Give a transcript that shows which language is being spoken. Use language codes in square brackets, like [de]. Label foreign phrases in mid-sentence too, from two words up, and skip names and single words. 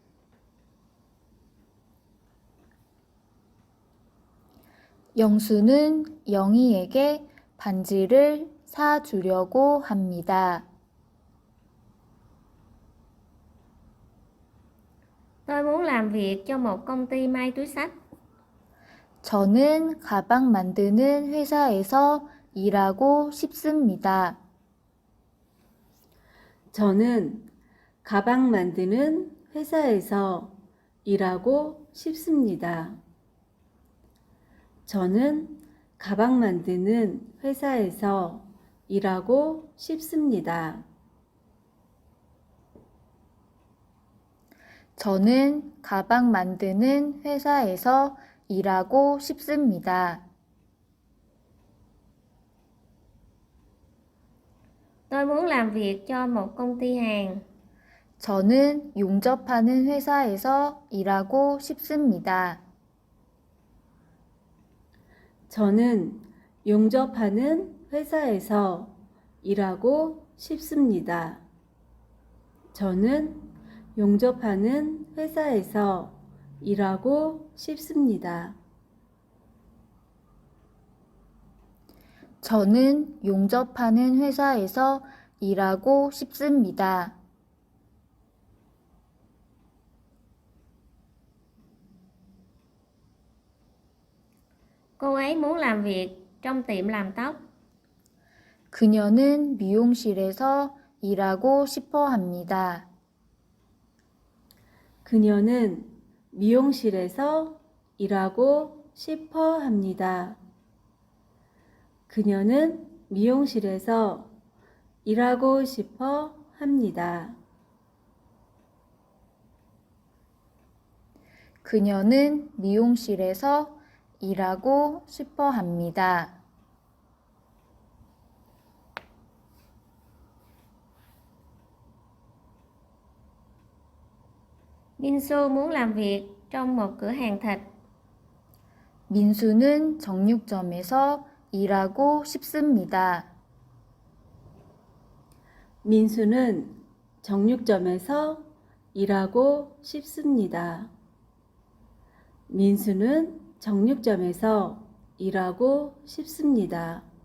[ko] 영수는 영희에게 반지를 사주려고 합니다. [vi] Tôi muốn làm việc cho một công ty may túi xách. [ko] 저는 가방 만드는 회사에서 일하고 싶습니다. 저는 가방 만드는 회사에서 일하고 싶습니다. 저는 가방 만드는 회사에서 일하고 싶습니다. 저는 가방 만드는 회사에서 일하고 싶습니다. [vi] Tôi muốn làm việc cho một công ty hàng. [ko] 저는 용접하는 회사에서 일하고 싶습니다. 저는 용접하는 회사에서 일하고 싶습니다. 저는 용접하는 회사에서 일하고 싶습니다. 저는 용접하는 회사에서 일하고 싶습니다. [vi] Cô ấy muốn làm việc trong tiệm làm tóc. [ko] 그녀는 미용실에서 일하고 싶어 합니다. 그녀는 미용실에서 일하고 싶어 합니다. 그녀는 미용실에서 일하고 싶어 합니다. 그녀는 미용실에서 일하고 싶어 합니다. [vi] Minsu muốn làm việc trong một cửa hàng thịt. [ko] 민수는 정육점에서 일하고 싶습니다. 민수는 정육점에서 일하고 싶습니다. 민수는 정육점에서 일하고 싶습니다.